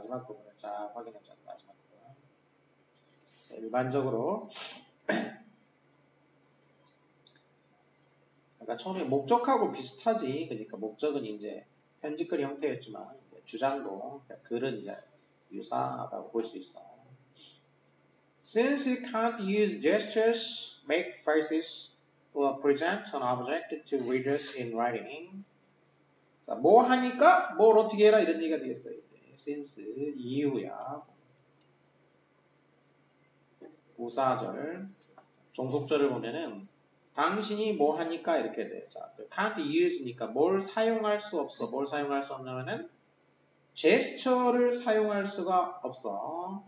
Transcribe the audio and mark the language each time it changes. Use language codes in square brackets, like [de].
[ko] 마지막 부분을 잘 확인해 줘야 돼. 마지막 부분. 일반적으로 그러니까 처음에 목적하고 비슷하지. 그러니까 목적은 이제 편집글 형태였지만 주장도 그러니까 글은 이제 유사하다고 볼 수 있어. [en] Since you can't use gestures, make faces, or present an object to readers in writing. [ko] 그러니까 뭐 하니까 뭘 어떻게 해라 이런 얘기가 되겠어요. Since 이유야. 부사절, 종속절을 보면은 당신이 뭐 하니까 이렇게 돼. 자, can't use니까 뭘 사용할 수 없어. 뭘 사용할 수 없냐면은 제스처를 사용할 수가 없어.